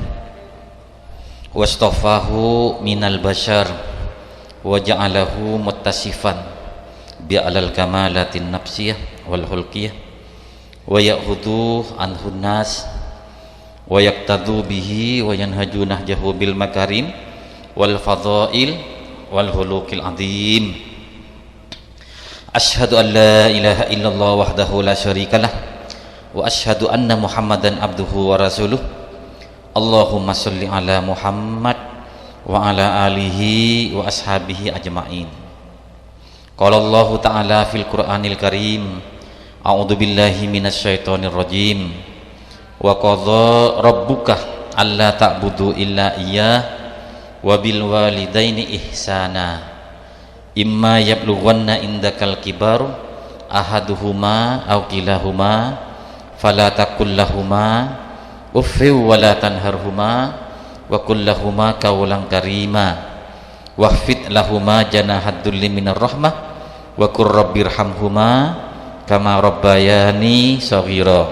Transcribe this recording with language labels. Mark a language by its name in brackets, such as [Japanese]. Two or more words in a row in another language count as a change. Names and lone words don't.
[Arabic] واصطفاه من البشر وجعله متصفا بأعلى الكمالات النفسية والخلقية ويأخذ عنه الناس ويقتدي به وينهج نهجه بالمكارم والفضائل والخلق العظيم. أشهد أن لا إله إلا الله وحده لا شريك له وأشهد أن محمدا عبده ورسوله. اللهم صل على محمد وعلى آله وأصحابه أجمعين. قال الله تعالى في القرآن الكريم أعوذ بالله من الشيطان الرجيم. وقضى ربك ألا تعبدوا إلا إياه وبالوالدين إحسانا إما يبلغن عندك الكبر أحدهما أو كلاهما فلا تقل لهما أف ولا تنهرهما وقل لهما قولا كريما واخفض لهما جناح الذل من الرحمة وقل رب ارحمهما كما ربياني صغيرا.